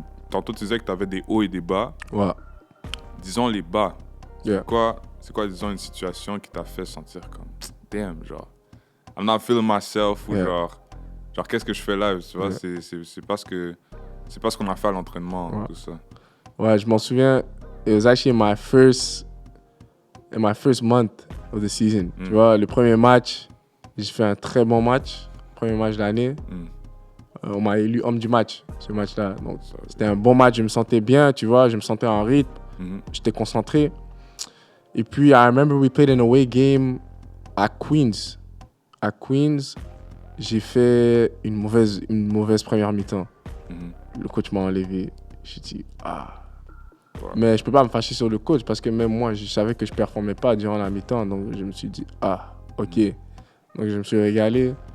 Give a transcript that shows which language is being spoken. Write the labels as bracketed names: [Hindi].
[French] Tantôt tu disais que tu avais des hauts et des bas. Ouais. Disons les bas. [English] Yeah. [French] C'est quoi, disons, une situation qui t'a fait sentir comme damn, genre [English] I'm not feeling myself, [French] ou [English] Yeah. [French] genre qu'est-ce que je fais là, tu vois, [English] Yeah. [French] c'est pas ce qu'on a fait à l'entraînement, Ouais. tout ça. Ouais, je m'en souviens. [English] It was actually in my first month of the season. [French] Tu vois, le premier match, j'ai fait un très bon match. Premier match de l'année. On m'a élu homme du match, ce match-là. Donc, c'était un bon match. Je me sentais bien, tu vois. Je me sentais en rythme. J'étais concentré. Et puis, [English] I remember we played an away game [French] à Queens. À Queens, j'ai fait une mauvaise première mi-temps. Le coach m'a enlevé. J'ai dit, Ouais. Mais je peux pas me fâcher sur le coach parce que même moi, je savais que je performais pas durant la mi-temps. Donc, je me suis dit, OK. Donc, je me suis régalé.